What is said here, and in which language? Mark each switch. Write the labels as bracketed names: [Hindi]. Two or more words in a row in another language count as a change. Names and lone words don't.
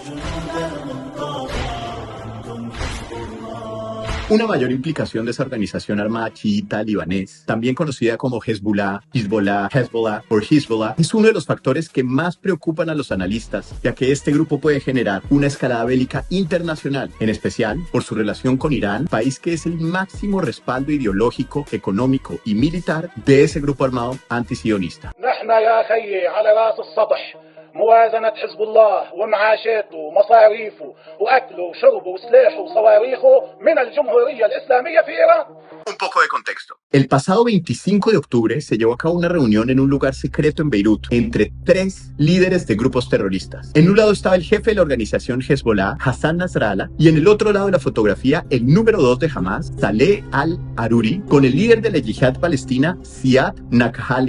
[Spanish] Una mayor implicación de esa organización armada chiita libanés, también conocida como Hezbollah, Hezbollah o Hezbollah, es uno de los factores que más preocupan a los analistas, ya que este grupo puede generar una escalada bélica internacional, en especial por su relación con Irán, país que es el máximo respaldo ideológico, económico y militar de ese grupo armado antisionista. [Arabic] موازنة حزب الله ومعاشاته ومصاريفه وأكله وشربه وسلاحه وصواريخه من الجمهورية الإسلامية في إيران. [Spanish] Un poco de contexto. El pasado 25 de octubre se llevó a cabo una reunión en un lugar secreto en Beirut entre 3 líderes de grupos terroristas. En un lado estaba el jefe de la organización Hezbollah, Hassan Nasrallah, y en el otro lado de la fotografía el número 2 de Hamas, Saleh al-Aruri, con el líder de la yihad palestina, Ziad Nakhalee.